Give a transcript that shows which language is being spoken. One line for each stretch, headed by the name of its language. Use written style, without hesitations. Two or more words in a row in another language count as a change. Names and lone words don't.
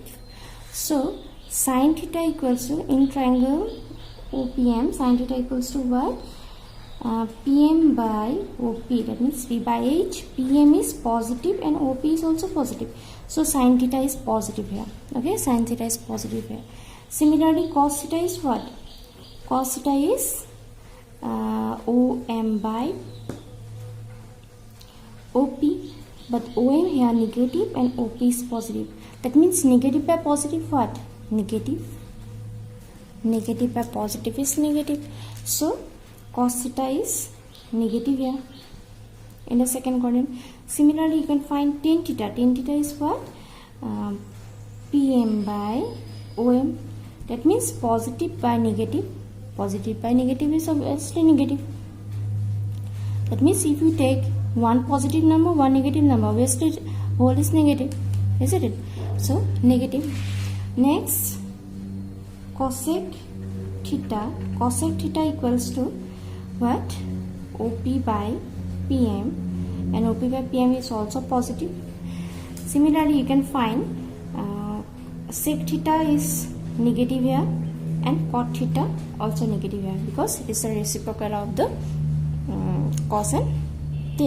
English: So sin theta equals to, in triangle OPM, sin theta equals to what, pm by op, that means v by h. Pm is positive and op is also positive, so sin theta is positive here. Okay, sin theta is positive here. Similarly cos theta is what, cos theta is om by op, but om here negative and op is positive. That means negative by positive what, negative. Negative by positive is negative. So cos theta is negative here in the second quadrant. Similarly, you can find tan theta. Tan theta is what? PM by OM. That means positive by negative. Positive by negative is obviously negative. That means if you take one positive number, one negative number, obviously whole is negative, isn't it? So negative. Next, cosec theta. Cosec theta equals to what? OP by PM, and OP by PM is also positive. Similarly, you can find sec theta is negative here, and cot theta also negative here, because it is a reciprocal of the cos and tan.